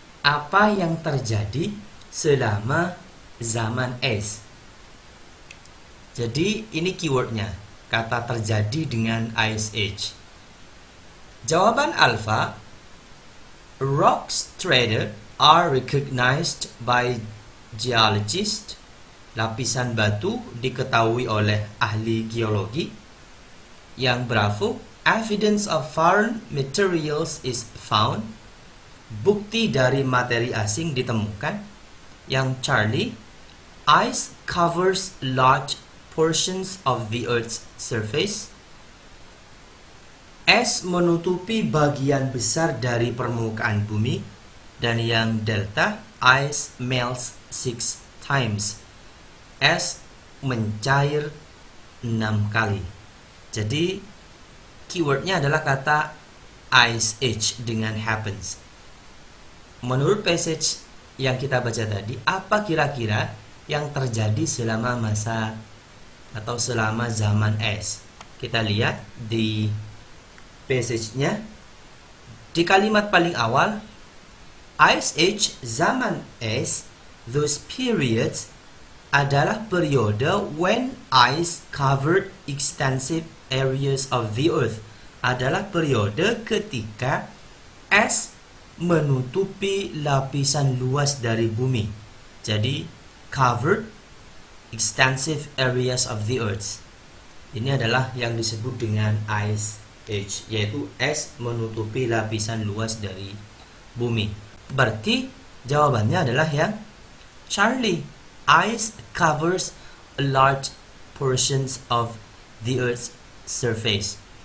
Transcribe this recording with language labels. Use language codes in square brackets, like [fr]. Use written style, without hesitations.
[id] Apa yang terjadi selama zaman es? Jadi ini keywordnya, kata terjadi dengan ice age. Jawaban alfa, [en] rock strata are recognized by geologists. [id] Lapisan batu diketahui oleh ahli geologi. Yang bravo, [en] evidence of foreign materials is found. [id] Bukti dari materi asing ditemukan. Yang [en] Charlie, ice covers large portions of the Earth's surface. [id] Es menutupi bagian besar dari permukaan bumi. Dan yang delta, [en] ice melts 6 times. [id] Es mencair 6 kali. Jadi keywordnya adalah kata ice age dengan happens. Menurut passage yang kita baca tadi, apa kira-kira yang terjadi selama masa atau selama zaman es? Kita lihat di passage-nya. Di kalimat paling awal, [en] ice age, [id] zaman es, [en] those periods [id] adalah periode [en] when ice covered extensive areas of the earth. [id] Adalah periode ketika es menutupi lapisan luas dari bumi. Jadi [en] covered extensive areas of the earth. [id] Ini adalah yang disebut dengan ice age, yaitu es menutupi lapisan luas dari bumi. Berarti jawabannya adalah yang Charlie. [en] Ice covers a large portions of the Earth's surface.